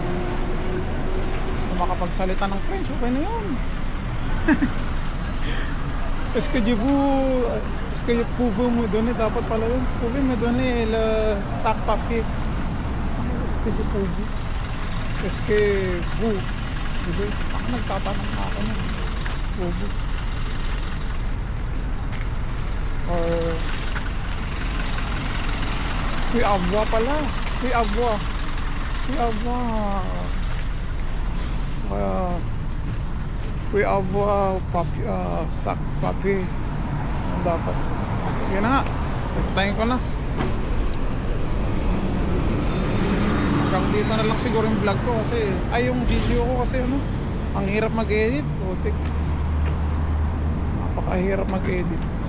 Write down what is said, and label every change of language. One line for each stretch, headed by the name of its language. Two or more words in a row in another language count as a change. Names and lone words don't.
Filipino: Gusto makapagsalita ng French, okay na yun.
French: Est-ce que pouvez me donner,
Filipino: dapat pala yun.
French: Pouvez me donner le sac papier. Est-ce que pouvez? Est-ce que vous?
Filipino: Diba? Baka nagtatanong na ako nun.
French: Pouvez. Or puis avoir pala. Puis avoir. Puis avoir sac papier.
Filipino: Ano dapat? Yan na nga. Pagtayin ko na. Hanggang dito na lang siguro yung vlog ko kasi ay yung video ko kasi ano, ang hirap mag-edit. Putik. Napakahirap mag-edit.